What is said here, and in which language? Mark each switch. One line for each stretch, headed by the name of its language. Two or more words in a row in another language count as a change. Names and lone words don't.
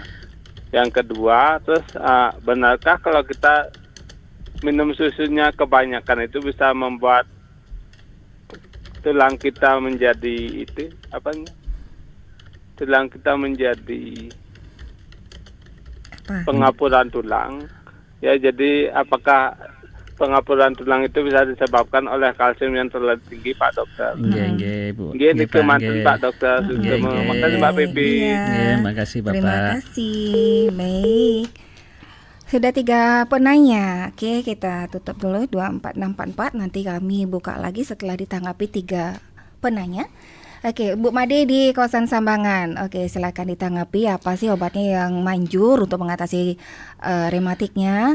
Indonesian: Yang kedua, terus benarkah kalau kita minum susunya kebanyakan itu bisa membuat tulang kita menjadi tulang kita menjadi pengapuran tulang. Ya, jadi apakah pengapuran tulang itu bisa disebabkan oleh kalsium yang terlalu tinggi, Pak Dokter?
Javanese: Nggih, Bu. Nggih, niku mantun Pak Dokter.
Indonesian: Makasih Mbak Pipi.
Javanese: Nggih,
Indonesian: makasih Bapak. Terima kasih. Baik. Sudah 3 penanya. Oke, kita tutup dulu 24644. Nanti kami buka lagi setelah ditanggapi 3 penanya. Oke, Bu Made di kawasan Sambangan. Oke, silakan ditanggapi apa sih obatnya yang manjur untuk mengatasi rematiknya?